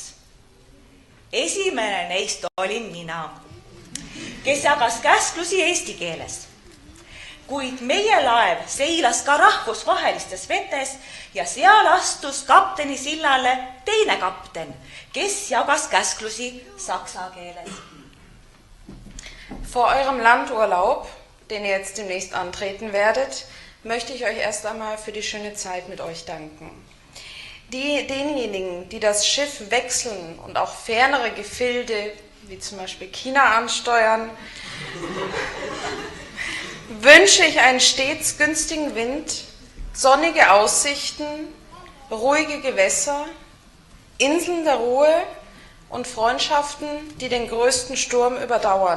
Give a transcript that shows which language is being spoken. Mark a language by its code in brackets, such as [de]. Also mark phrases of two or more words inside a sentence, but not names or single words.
[et] Esimene neist olin mina, kes jagas käsklusi eesti keeles. Kuid meie laev seilas ka rahvusvahelistes vetes ja seal astus kapteni sillale teine kapten, kes jagas käsklusi saksa keeles. [de] Vor eurem Landurlaub, den ihr jetzt demnächst antreten werdet, möchte ich euch erst einmal für die schöne Zeit mit euch danken. Denjenigen, die das Schiff wechseln und auch fernere Gefilde, wie zum Beispiel China, ansteuern, wünsche ich einen stets günstigen Wind, sonnige Aussichten, ruhige Gewässer, Inseln der Ruhe und Freundschaften, die den größten Sturm überdauern.